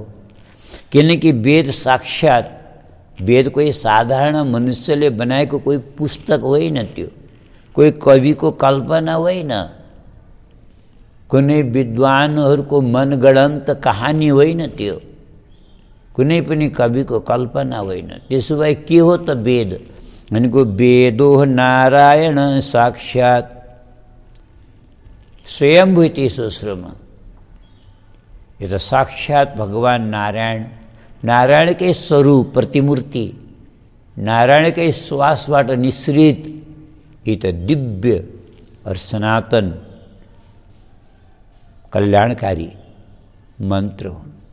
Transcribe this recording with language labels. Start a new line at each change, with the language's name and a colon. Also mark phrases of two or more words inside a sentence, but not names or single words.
Nepali: किनकि वेद साक्षात, वेद कोही साधारण मनुष्यले बनाएको कोही पुस्तक होइन, त्यो कोही कविको कल्पना होइन, कुनै विद्वानहरूको मनगढन्त कहानी होइन, त्यो कुनै पनि कविको कल्पना होइन। त्यसो भए के हो त वेद भनेको?
Sanskrit: वेदो नारायण साक्षात स्वयंभूति सुश्रुम।
Nepali: यो त साक्षात भगवान नारायण, नारायणकै स्वरूप प्रतिमूर्ति, नारायणकै श्वासबाट निश्रित यी त दिव्य और सनातन कल्याणकारी मन्त्र हुन्।